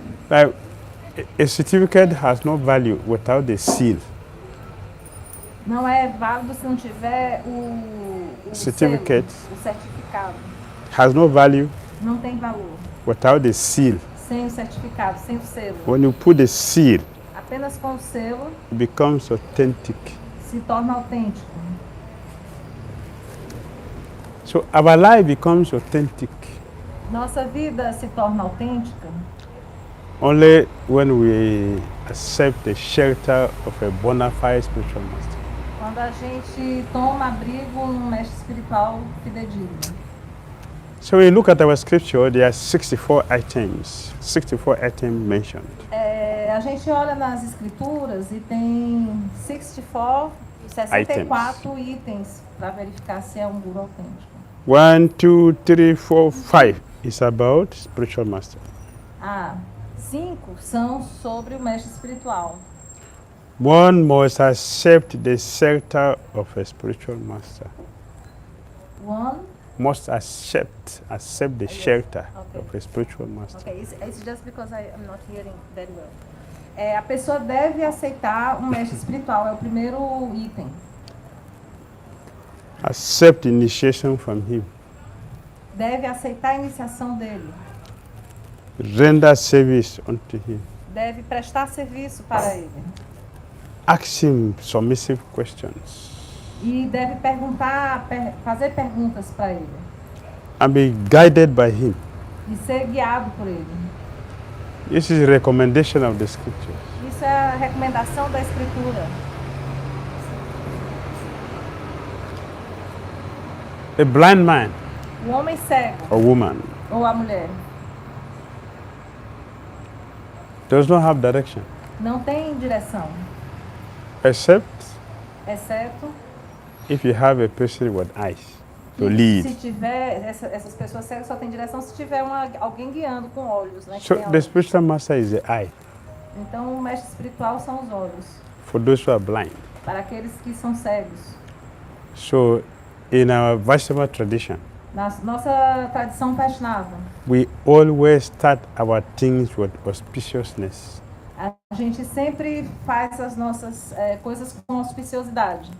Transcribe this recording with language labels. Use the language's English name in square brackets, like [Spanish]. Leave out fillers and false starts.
[English] Like, a certificate has no value without the seal. [Portuguese] Não é válido se não tiver o [English] Certificate. [Portuguese] Selo, o certificado. [English] Has no value [Portuguese] Não tem valor. [English] without the seal. [Portuguese] Sem o certificado, sem o selo. [English] When you put the seal, [Portuguese] Apenas com o selo [English] it becomes authentic. [Portuguese] se torna autêntico. [English] So our life becomes authentic [Portuguese] Nossa vida se torna autêntica [English] only when we accept the shelter of a bona fide spiritual master. [Portuguese] quando a gente toma abrigo num mestre espiritual fidedigno. [English] So when you look at our scripture, there are 64 items mentioned. [Portuguese] A gente olha nas escrituras e tem 64 itens para verificar se é um guru autêntico. [English] 1, 2, 3, 4, 5 is about spiritual master. [Portuguese] 5 são sobre o mestre espiritual. [English] One must accept the shelter of a spiritual master. One must accept the shelter Okay. of a spiritual master. Okay, it's just because I'm not hearing very well. [Portuguese] A pessoa deve aceitar um mestre espiritual, é o primeiro item. [English] Accept initiation from him. [Portuguese] Deve aceitar a iniciação dele. [English] Render service unto him. [Portuguese] Deve prestar serviço para ele. [English] Ask him submissive questions. [Portuguese] E deve fazer perguntas para ele. [English] And be guided by him. [Portuguese] E ser guiado por ele. [English] This is a recommendation of the scriptures. [Portuguese] Isso é a recomendação da Escritura. [English] A blind man [Portuguese] O homem cego [English] or woman [Portuguese] ou a mulher [English] does not have direction, [Portuguese] não tem direção, [English] except [Portuguese] exceto [English] if you have a person with eyes to [Portuguese] se [English] lead. [Portuguese] tiver, essas pessoas cegas só têm direção se tiver alguém guiando com olhos, né? que [English] So [Portuguese] tem [English] the [Portuguese] olhos. [English] spiritual master is the eye [Portuguese] Então o mestre espiritual são os olhos, [English] for those who are blind. [Portuguese] para aqueles que são cegos. [English] So in our Vaishnava tradition, [Portuguese] Na nossa tradição Vaishnava, [English] we always start our things with auspiciousness. [Portuguese] a gente sempre faz as nossas coisas com auspiciosidade.